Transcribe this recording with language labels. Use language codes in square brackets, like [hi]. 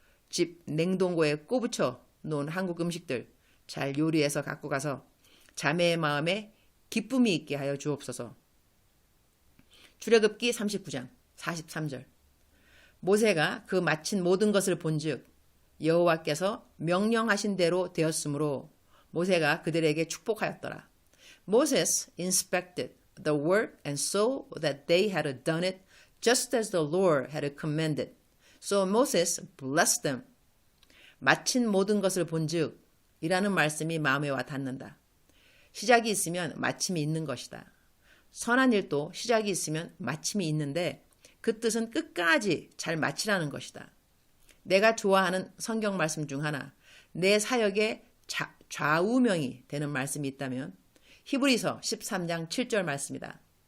[ko] 집 냉동고에 꼬부쳐 놓은 한국 음식들 잘 요리해서 갖고 가서 자매의 마음에 기쁨이 있게 하여 주옵소서. 출애굽기 39장 43절. 모세가 그 마친 모든 것을 본즉 여호와께서 명령하신 대로 되었으므로 모세가 그들에게 축복하였더라. [en] Moses inspected the work and saw that they had done it just as the Lord had commanded. So Moses blessed them. [ko] 마친 모든 것을 본즉 이라는 말씀이 마음에 와 닿는다. 시작이 있으면 마침이 있는 것이다. 선한 일도 시작이 있으면 마침이 있는데 그 뜻은 끝까지 잘 마치라는 것이다. 내가 좋아하는 성경 말씀 중 하나, 내 사역의 좌우명이 되는 말씀이 있다면 히브리서 13장 7절 말씀이다.